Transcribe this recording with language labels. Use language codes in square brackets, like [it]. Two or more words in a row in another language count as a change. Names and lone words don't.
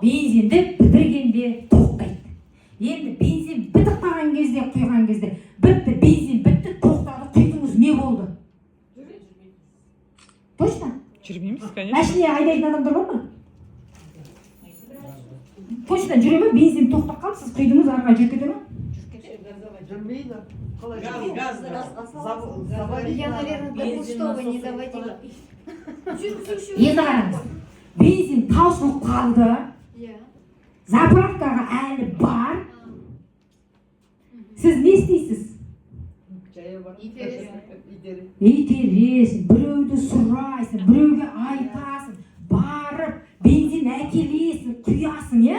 [kk] Бензинді бітіргенде тоқтайды. Енді бензин бітіп қалған кезде, құйған кезде, бітті, бензин бітті, тоқтады, құйдыңыз, не болды? [ru] Точно? [kk] Жүрмейміз, конечно. Машина айдайтын адамдар бар ма? Точно жүре ме? Бензин тоқтап қалып, сіз құйдыңыз, арқа жүріп кете ме? Жүрмейді. [ru] Я, наверное, до пустого не доводила. [kk] Енді қараңыз, бензин таусылып қалды, заправкаға әлі бар. Сіз не істейсіз? итересің, біреуді сұрайсың, біреуге айтасың, барып бензин әкелесің, құясың, иә?